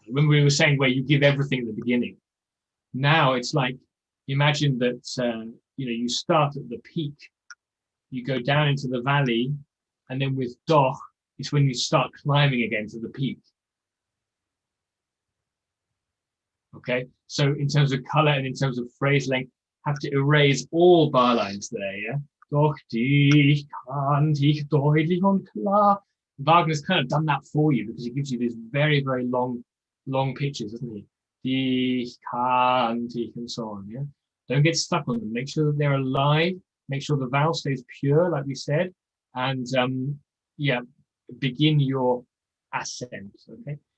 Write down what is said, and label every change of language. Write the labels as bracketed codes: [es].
[en] When we were saying where you give everything at the beginning, now it's like, imagine that you start at the peak, you go down into the valley, and then with doch, it's when you start climbing again to the peak. Okay, so in terms of color and in terms of phrase length, have to erase all bar lines there, yeah? [de] Doch dich kann dich deutlich und klar. [en] Wagner's kind of done that for you, because he gives you these very, very long pitches, doesn't he? dich, kann, dich, and so on. Yeah. Don't get stuck on them. Make sure that they're alive. Make sure the vowel stays pure, like we said, and yeah, begin your ascent. Okay.